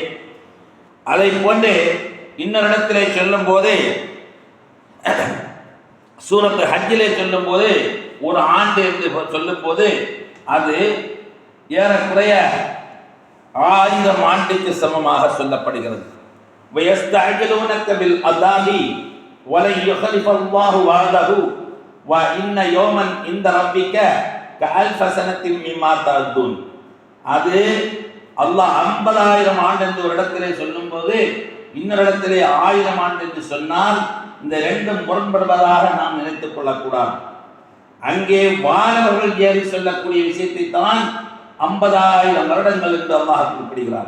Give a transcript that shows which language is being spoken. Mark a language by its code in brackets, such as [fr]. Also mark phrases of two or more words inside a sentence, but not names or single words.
[ta] அதை போன்று இன்னொரு இடத்திலே சொல்லும் போது, சூரத்து ஹஜ்ஜிலே சொல்லும் போது, ஒரு ஆண்டு என்று சொல்லும் போது அது ஏறக்குறைய 1000 ஆண்டுக்கு சமமாக சொல்லப்படுகிறது. [ar] وَيَسْتَعْجِلُونَكَ بِالْعَذَابِ وَلَنْ يُخْلِفَ اللَّهُ وَعْدَهُ وَإِنَّ يَوْمًا عِندَ رَبِّكَ كَأَلْفِ سَنَةٍ مِّمَّا تَعُدُّونَ. [ta] அது அல்லாஹ் 50,000 ஆண்டு என்று ஒரு இடத்திலே சொல்லும் போது, இன்னொரு இடத்திலே 1000 ஆண்டு என்று சொன்னால் இந்த ரெண்டும் முரண்படுவதாக நாம் நினைத்துக் கொள்ளக்கூடாது. அங்கே வானவர்கள் ஏறி சொல்லக்கூடிய விஷயத்தை தான் 50,000 வருடங்கள் என்று அல்லாஹ் குறிப்பிடுகிறார்.